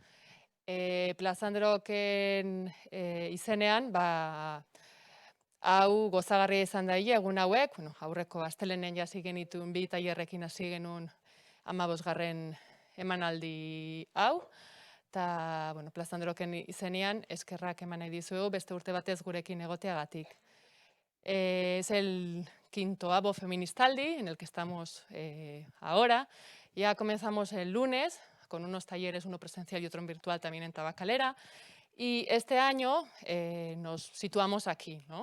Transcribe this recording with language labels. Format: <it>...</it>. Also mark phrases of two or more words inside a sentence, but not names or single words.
<eu>Plazandroken izenean, hau gozagarria izan daile egun hauek, aurreko astelenen hasi genituen 2 tailerrekin hasi genuen 15. emanaldi hau. Eta, Plazandroken izenean eskerrak eman nahi dizuegu beste urte batez gurekin egoteagatik.</eu> <es>Es el 5º ABO Feministaldi en el que estamos ahora. Ya comenzamos el lunes con unos talleres, uno presencial y otro en virtual también en Tabacalera. Y este año nos situamos aquí, ¿no?</es>